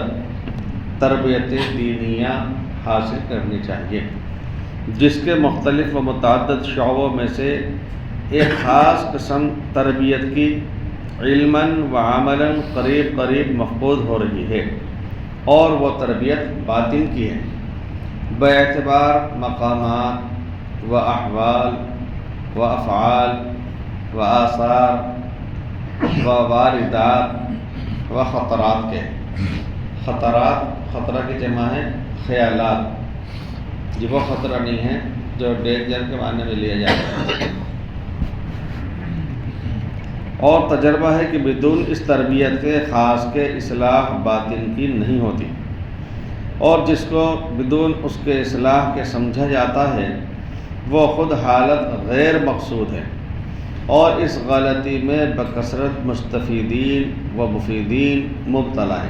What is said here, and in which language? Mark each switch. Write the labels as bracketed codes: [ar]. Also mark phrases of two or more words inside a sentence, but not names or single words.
[ur] تربیت دینیہ حاصل کرنی چاہیے، جس کے مختلف و متعدد شعبوں میں سے ایک خاص قسم تربیت کی علماً و عملاً قریب قریب مفقود ہو رہی ہے، اور وہ تربیت باطن کی ہے، باعتبار مقامات و احوال و افعال و آثار و واردات و خطرات کے۔ خطرہ کی جمع ہے خیالات، یہ وہ خطرہ نہیں ہے جو ڈینجر کے معنی میں لیا جاتا ہے۔ اور تجربہ ہے کہ بدون اس تربیت کے خاص کے اصلاح باطن کی نہیں ہوتی، اور جس کو بدون اس کے اصلاح کے سمجھا جاتا ہے وہ خود حالت غیر مقصود ہے، اور اس غلطی میں بکثرت مستفیدین و مفیدین مبتلا ہیں۔